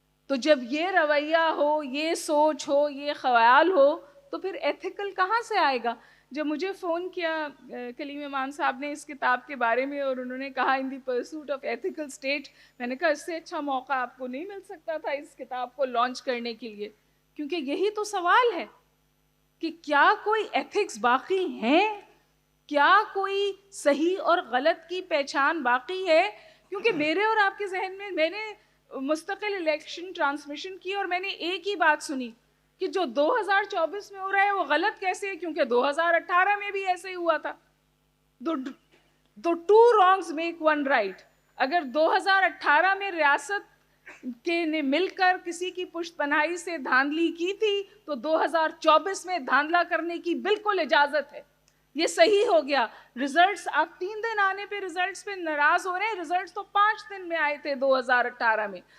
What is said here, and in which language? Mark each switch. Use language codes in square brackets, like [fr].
[ur] تو جب یہ رویہ ہو, یہ سوچ ہو, یہ خیال ہو, تو پھر ایتھیکل کہاں سے آئے گا؟ جب مجھے فون کیا کلیم امام صاحب نے اس کتاب کے بارے میں اور انہوں نے کہا ان دی پرسوٹ آف ایتھیکل اسٹیٹ, میں نے کہا اس سے اچھا موقع آپ کو نہیں مل سکتا تھا اس کتاب کو لانچ کرنے کے لیے, کیونکہ یہی تو سوال ہے کہ کیا کوئی ایتھکس باقی ہیں, کیا کوئی صحیح اور غلط کی پہچان باقی ہے. کیونکہ میرے اور آپ کے ذہن میں نے مستقل الیکشن ٹرانسمیشن کی اور میں نے ایک ہی بات سنی کہ جو 2024 میں ہو رہا ہے وہ غلط کیسے ہے, کیونکہ 2018 میں بھی ایسے ہی ہوا تھا. [en] تو 2 wrongs make 1 right. [ur] اگر 2018 میں ریاست کے نے مل کر کسی کی پشت پناہی سے دھاندلی کی تھی تو 2024 میں دھاندلا کرنے کی بالکل اجازت ہے. یہ صحیح ہو گیا. ریزلٹس آپ 3 دن آنے پہ ریزلٹس پہ ناراض ہو رہے ہیں, ریزلٹس تو 5 دن میں آئے تھے 2018 میں.